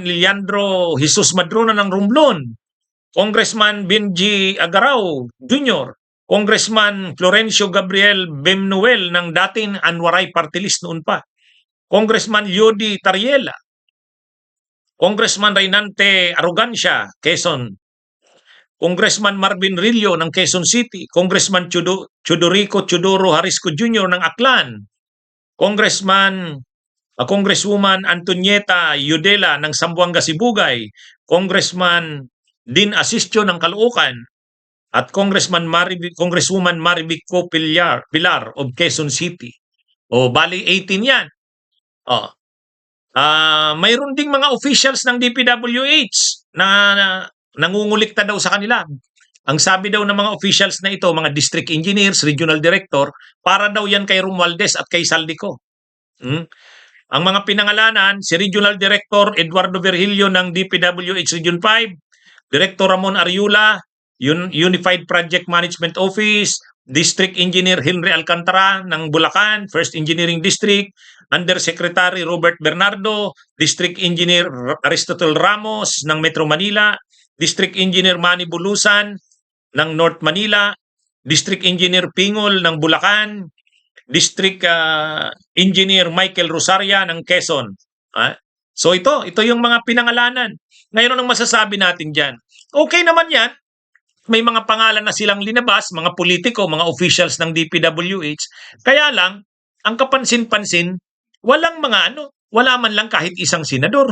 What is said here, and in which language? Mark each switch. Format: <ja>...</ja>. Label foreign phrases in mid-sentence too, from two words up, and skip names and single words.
<tl>Leandro Jesus Madrona ng Romblon, Congressman Benji Agarao Jr., Congressman Florencio Gabriel Bemnuel ng dating Anwaray Party List noon pa, Congressman Yodi Tariela, Congressman Reynante Arrogancia, Quezon, Congressman Marvin Rillo ng Quezon City, Congressman Chudorico Chudoro Harisco Jr. ng Aklan, Congresswoman Antonieta Yudela ng Zamboanga Sibugay, Congressman Din Asistio ng Caloocan, at Congresswoman Marivico Pilar of Quezon City. Bali 18 yan. Mayroon ding mga officials ng DPWH na nangungulikta daw sa kanila. Ang sabi daw ng mga officials na ito, mga district engineers, regional director, para daw yan kay Romualdez at kay Saldico. Ang mga pinangalanan, si Regional Director Eduardo Virgilio ng DPWH Region 5, Director Ramon Ariula, Unified Project Management Office, District Engineer Henry Alcantara ng Bulacan, 1st Engineering District, Undersecretary Robert Bernardo, District Engineer Aristotle Ramos ng Metro Manila, District Engineer Manny Bulusan ng North Manila, District Engineer Pingol ng Bulacan, District Engineer Michael Rosaria ng Quezon. So ito yung mga pinangalanan. Ngayon anong masasabi natin diyan? Okay naman 'yan. May mga pangalan na silang linabas, mga politiko, mga officials ng DPWH. Kaya lang, ang kapansin-pansin, wala man lang kahit isang senador.</tl>